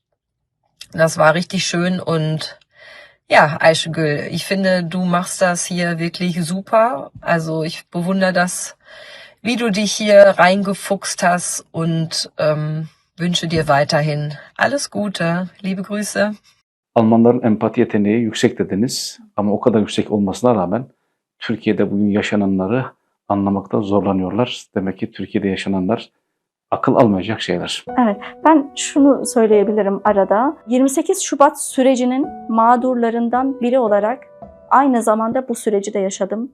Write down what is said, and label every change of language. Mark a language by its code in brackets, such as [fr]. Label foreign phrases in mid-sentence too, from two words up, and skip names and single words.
[de] Das war richtig schön und ja, Ayşegül, ich finde, du machst das hier wirklich super. Also ich bewundere das, wie du dich hier reingefuchst hast, und wünsche dir weiterhin alles Gute. Liebe Grüße. [tr] Almanların empati yeteneği yüksek dediniz ama o kadar yüksek olmasına rağmen Türkiye'de bugün yaşananları anlamakta zorlanıyorlar. Demek ki Türkiye'de yaşananlar akıl almayacak şeyler. Evet, ben şunu söyleyebilirim arada. 28 Şubat sürecinin mağdurlarından biri olarak aynı zamanda bu süreci de yaşadım.